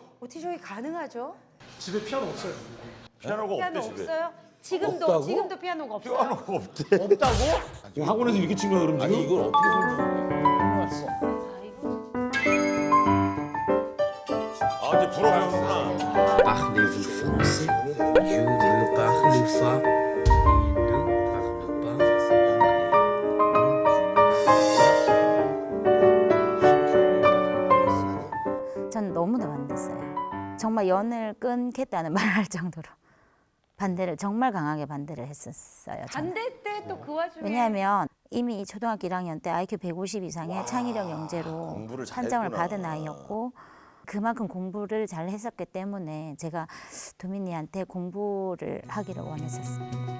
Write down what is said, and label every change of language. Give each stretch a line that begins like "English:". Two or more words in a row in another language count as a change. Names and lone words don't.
Korean: 어떻게 저기 가능하죠? 피아노가 피아노 없대 집에. 없어요? 지금도 피아노가 없어요. 피아노가 없대. 없다고? 학원에서 이렇게 친 거야 그럼 지금? 아니 이걸 어떻게 설명해? 아 이제 불어 배우는구나.
French: Parlez-vous français? Je ne parle pas. Il ne parle pas.
Korean: 전 너무나 반대했어요. 정말 연을 끊겠다는 말을 할 정도로 정말 강하게 반대를 했었어요. 저는. 반대 때 또 그 와중에 왜냐하면 이미 초등학교 1학년 때 IQ 150 이상의 창의력 영재로 공부를 판정을 잘했구나. 받은 아이였고 그만큼 공부를 잘 했었기 때문에 제가 도민이한테 공부를 하기를 원했었어요.